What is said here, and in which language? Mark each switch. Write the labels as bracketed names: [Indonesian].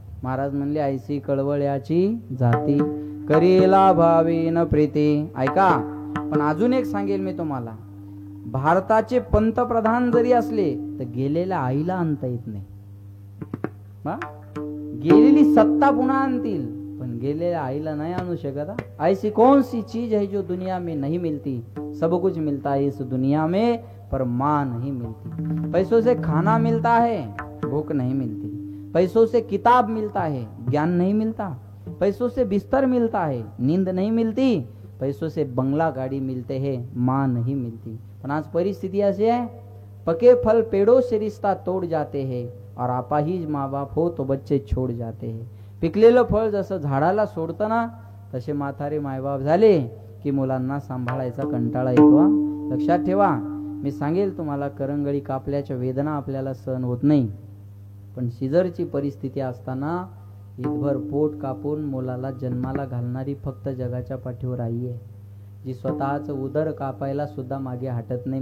[Marathi] महाराज म्हणले, आईची कळवळ्याची जाती, करीला भावीन प्रीती. ऐका, पण अजून एक सांगेल मी तुम्हाला, भारताचे पंतप्रधान जरी असले तर गेलेल्या आईला आणता येत नाही. गेलेली सत्ता पुन्हा आणतील, पण गेलेल्या आईला नाही आणू शकत. [Hindi] ऐसी कौन सी चीज है जो दुनिया में नहीं मिलती? सब कुछ मिलता है इस दुनिया में, पर माँ नहीं मिलती. पैसों से खाना मिलता है, भूख नहीं मिलती. पैसों से किताब मिलता है, ज्ञान नहीं मिलता. पैसों से बिस्तर मिलता है, नींद नहीं मिलती. पैसों से बंगला गाड़ी मिलते हैं, माँ नहीं मिलती. [Marathi] पण आज परिस्थिती अशी आहे, [Hindi] पके फल पेड़ों से रिश्ता तोड़ जाते हैं, और आपा ही माँ बाप हो तो बच्चे छोड़ जाते हैं. [Marathi] पिकलेलं फळ जसं झाडाला सोडतं ना, तसे म्हातारे मायबाप झाले की मुलांना सांभाळायचा कंटाळा येतो. लक्षात ठेवा, मी सांगेल तुम्हाला, करंगळी कापल्याच्या वेदना आपल्याला सहन होत नाही, पण सिजरची परिस्थिती असताना ईदभर पोट कापून मुलाला जन्माला घालणारी फक्त जगाच्या पाठीवर आई आहे, जी स्वतःचं उदर कापायला सुद्धा मागे हटत नाही.